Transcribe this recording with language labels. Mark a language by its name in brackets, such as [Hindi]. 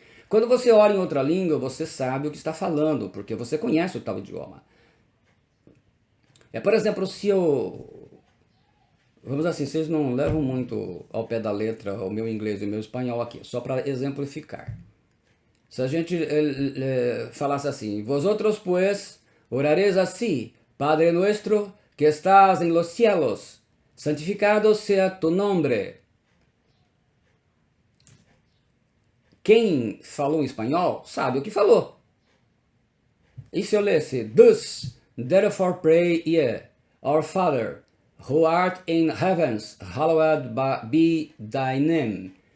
[Portuguese] Quando você ora em outra língua, você sabe o que está falando, porque você conhece o tal idioma. Por exemplo, se eu... Vamos assim, vocês não levam muito ao pé da letra o meu inglês e o meu espanhol aqui, só para exemplificar. Se a gente falasse assim: [Spanish] vosotros pues orareis así, Padre nuestro que estás en los cielos, santificado sea tu nombre. [Portuguese] Quem falou em espanhol sabe o que falou. E se eu lesse: [English] thus, therefore pray ye, our Father, who art in heavens, hallowed be thy name.